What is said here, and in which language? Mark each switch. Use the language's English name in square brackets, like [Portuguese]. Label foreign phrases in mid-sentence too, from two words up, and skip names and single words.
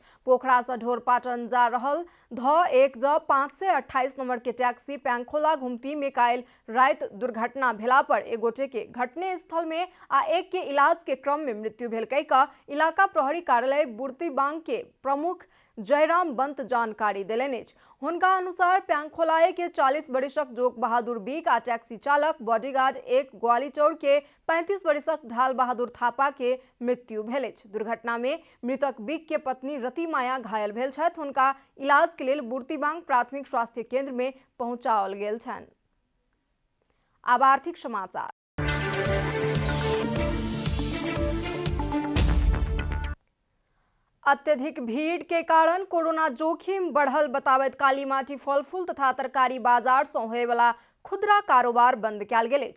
[Maithili] पोखरा से झोरपाटन जा रहल ध1ज528 नंबर के टैक्सी पैंखोला घुमती में काल रात दुर्घटना भेला पर एक गोटे के घटने स्थल में आ एक के इलाज के क्रम में मृत्यु भेल कहिकऽ इलाका प्रहरी कार्यालय बुर्तिबांग के प्रमुख जयराम बंत जानकारी देलनि। हुनका अनुसार पैंखोलाए के 40 वर्षक जोग बहादुर बीक आ टैक्सी चालक बॉडीगार्ड 1 ग्वालीचौर के 35 वर्षक ढाल बहादुर थापा के मृत्यु भेल। दुर्घटना में मृतक बीक के पत्नी रति माया घायल भेल छथि। हुनका इलाज के लेल बुर्तिबांग प्राथमिक स्वास्थ्य केंद्र में पहुंचाओल गेल छनि। आब आर्थिक समाचार। अत्यधिक भीड़ के कारण कोरोना जोखिम बढ़ल बताबैत कालीमाटी फल फूल तथा तरकारी बाजार से होए वाला खुदरा कारोबार बंद कयल गेल अछि।